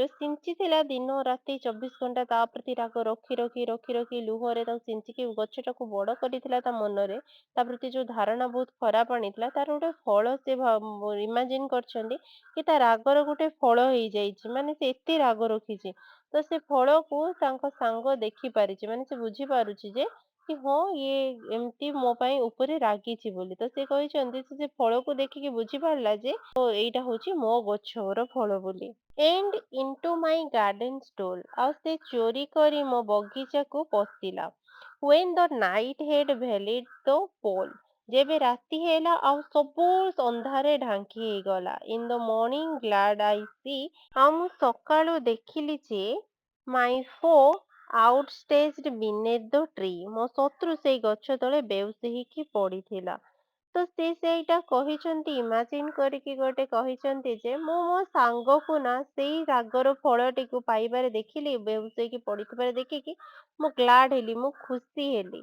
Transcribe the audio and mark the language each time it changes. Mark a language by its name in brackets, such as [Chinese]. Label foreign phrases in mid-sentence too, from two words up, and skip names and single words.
[Odia] ଯୋଉ ସିଞ୍ଚିଥିଲା ଦିନ ରାତି 24 ଘଣ୍ଟା ତା ପ୍ରତି ରାଗ ରଖି ରଖି ରଖି ରଖି ଲୁହରେ ତାକୁ ସିଞ୍ଚିକି ଗଛଟାକୁ ବଡ କରିଥିଲା ତା ମନରେ, ତା ପ୍ରତି ଯୋଉ ଧାରଣା ବହୁତ ଖରାପ ଆଣିଥିଲା, ତାର ଗୋଟେ ଫଳ ସେ ଇମାଜିନ କରିଛନ୍ତି କି ତା ରାଗର ଗୋଟେ ଫଳ ହେଇଯାଇଛି। ମାନେ ସେ ଏତେ ରାଗ ରଖିଛି, ତ ସେ ଫଳକୁ ତାଙ୍କ ସାଙ୍ଗ ଦେଖି ପାରିଛି। ମାନେ ସେ ବୁଝିପାରୁଛି ଯେ କି ହଁ, ଇଏ ଏମିତି ମୋ ପାଇଁ ଉପରେ ରାଗିଛି ବୋଲି। ତ ସେ କହିଛନ୍ତି ସେ ଫଳକୁ ଦେଖିକି ବୁଝିପାରିଲା ଯେ ଓ ଏଇଟା ହଉଛି ମୋ ଗଛର ଫଳ ବୋଲି। [English] And into my garden stole. [Odia] ଆଉ ସେ ଚୋରି କରି ମୋ ବଗିଚାକୁ ପଶିଲା। [English] When the night had veiled the pole. [Odia] ଯେବେ ରାତି ହେଲା ଆଉ ସବୁ ଅନ୍ଧାରେ ଢାଙ୍କି ହେଇଗଲା। [English] In the morning glad I see. [Odia] ଆଉ ମୁଁ ସକାଳୁ ଦେଖିଲି ଯେ [English] my foe outstretched beneath the tree. [Odia] ମୋ ଶତ୍ରୁ ସେଇ ଗଛ ତଳେ ବେଉସୀ ହେଇକି ପଡିଥିଲା। ତ ସେ ସେଇଟା କହିଛନ୍ତି ଇମାଜିନ୍ କରିକି ଗୋଟେ କହିଛନ୍ତି ଯେ ମୁଁ ମୋ ସାଙ୍ଗକୁ ନା ସେଇ ରାଗର ଫଳଟିକୁ ପାଇବାରେ ଦେଖିଲି, ବେହୋସ ହେଇକି ପଡିଥିବାର ଦେଖିକି ମୁଁ ଗ୍ଲାଡ ହେଲି, ମୁଁ ଖୁସି ହେଲି।